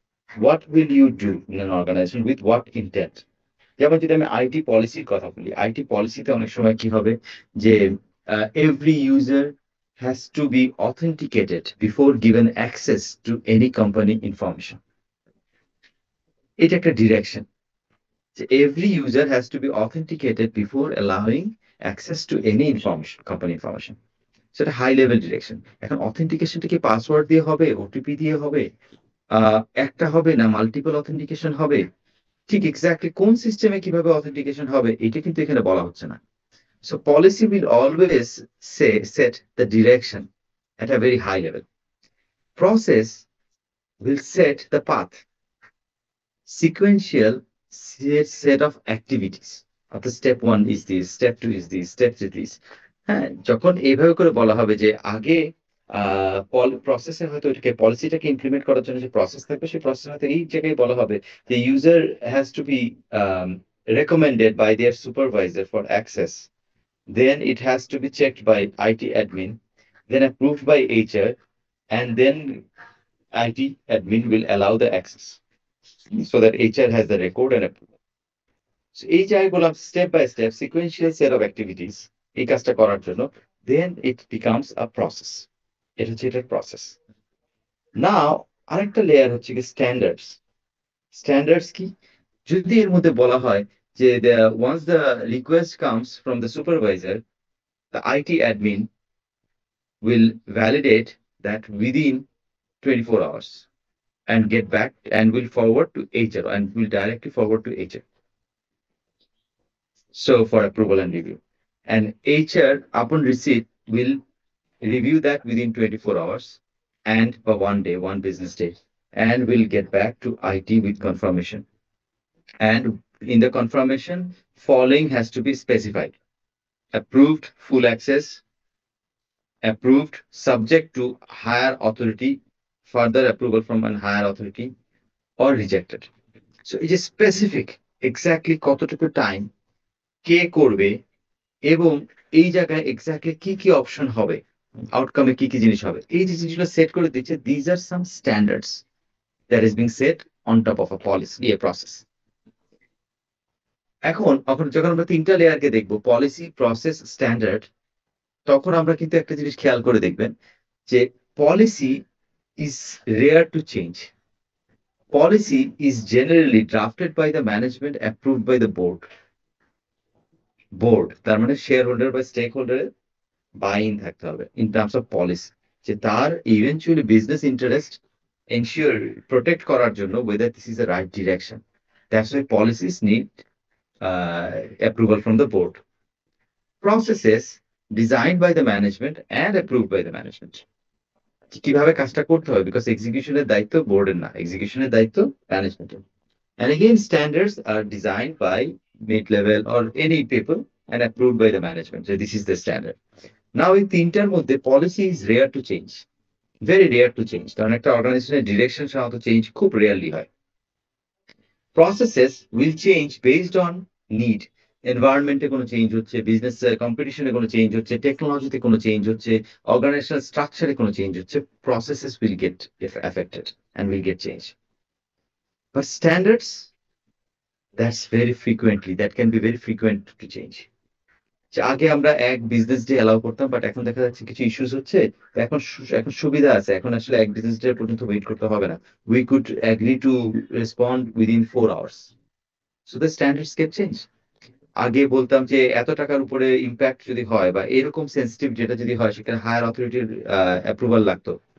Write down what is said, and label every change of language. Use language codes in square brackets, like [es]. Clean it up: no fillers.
[en] What will you do in an organization with what intent. [bn] যেমন যদি আমি IT পলিসির কথা বলি, আইটি পলিসিতে অনেক সময় কি হবে যে [en] Every user has to be authenticated before given access to any company information. [bn] এটা একটা ডিরেকশন, যে [en] every user has to be authenticated before allowing access to any information, company information. [bn] সেটা হাই লেভেল ডিরেকশন। এখন অথেন্টিকেশনটা কি password দিয়ে হবে, OTP দিয়ে হবে, একটা হবে না মাল্টিপল অথেন্টিকেশন হবে, ঠিক এক্স্যাক্টলি কোন সিস্টেমে কিভাবে অথেন্টিকেশন হবে এটা কিন্তু এখানে বলা হচ্ছে না। [en] So policy will always set the direction at a very high level. Process will set the path, sequential set of activities. অর্থাৎ step 1 is this, step 2 is this, step 3 this. [bn] হ্যাঁ, যখন এইভাবে করে বলা হবে যে আগে প্রসেসে হয়তো এটাকে পলিসিটাকে ইমপ্লিমেন্ট করার জন্য যে প্রসেস থাকবে সেই প্রসেস হয়তো এই জায়গায় বলা হবে যে [en] User has to be recommended by their supervisor for access. Then it has to be checked by IT admin, then approved by HR, and then IT admin will allow the access so that HR has the record and approval. So [bn] এই জায়গাগুলো [en] step by step sequential set of activities [bn] এই কাজটা করার জন্য, [en] then it becomes a process. [bn] এটা হচ্ছে এটার process. Now আরেকটা লেয়ার হচ্ছে কি স্ট্যান্ডার্ডস। স্ট্যান্ডার্ডস কি? যদি এর মধ্যে বলা হয় যে [en] once the request comes from the supervisor, the IT admin will validate that within 24 hours and get back and will forward to HR and will directly forward to HR. So for approval and review. And HR, upon receipt, will review that within 24 hours and for 1 day, 1 business day, and will get back to IT with confirmation. And in the confirmation, following has to be specified: approved full access, approved subject to higher authority, further approval from a higher authority, or rejected. So it is specific exactly [bn] কতটুকু time কে করবে এবং এই জায়গায় exactly কি কি option হবে, আউটকামে কি কি জিনিস হবে, এই যে জিনিসগুলো সেট করে দিচ্ছে। [en] These are some standards that is being set on top of a policy process. [bn] এখন যখন আমরা তিনটা লেয়ারকে দেখবো, পলিসি, প্রসেস, স্ট্যান্ডার্ড, তখন আমরা কিন্তু একটা জিনিস খেয়াল করে দেখবেন যে [en] Policy is rare to change. Policy is generally drafted by the management, approved by the board. তার মানে shareholder বা স্টেক হোল্ডারের buy in থাকতে হবে ইন টার্মস অফ পলিসি, যে তার eventually business interest ensure protect করার জন্য whether this is the right direction. That's why policies need approval from the board. Processes designed by the management and approved by the management. [bn] কিভাবে কাজটা করতে হবে, because এক্সিকিউশনের দায়িত্ব বোর্ডের না, এক্সিকিউশনের দায়িত্ব ম্যানেজমেন্টের। [en] And again, standards are designed by mid-level or any people and approved by the management. So this is the standard. Now in [bn] তিনটার মধ্যে [en] policy is rare to change, very rare to change, [bn] কারণ একটা অর্গানাইজেশনের direction সাধারণত change খুব rarely হয়। [en] Processes will change based on need. [bn] এনভায়রনমেন্টে কোনো change হচ্ছে, বিজনেস কম্পিটিশনে কোনো চেঞ্জ হচ্ছে, টেকনোলজিতে কোনো চেঞ্জ হচ্ছে, অর্গানাইজেশনাল স্ট্রাকচারে কোনো চেঞ্জ হচ্ছে, [en] processes will get affected and will get changed. But standards, that's very frequently, that can be very frequent to change. [bn] আগে আমরা এক বিজনেস ডে অ্যালাউ করতাম, বাট এখন দেখা যাচ্ছে কিছু ইস্যুস হচ্ছে, এখন সুবিধা আছে, এখন আসলে এক বিজনেস ডে পর্যন্ত ওয়েট করতে হবে না। [en] We could agree to respond within 4 hours. So the standards get change. [bn] আগে বলতাম যে এত টাকার উপরে ইম্প্যাক্ট যদি হয় বা এরকম সেন্সিটিভ যেটা যদি হয়, সেখানে হায়ার অথরিটির অ্যাপ্রুভাল লাগতো।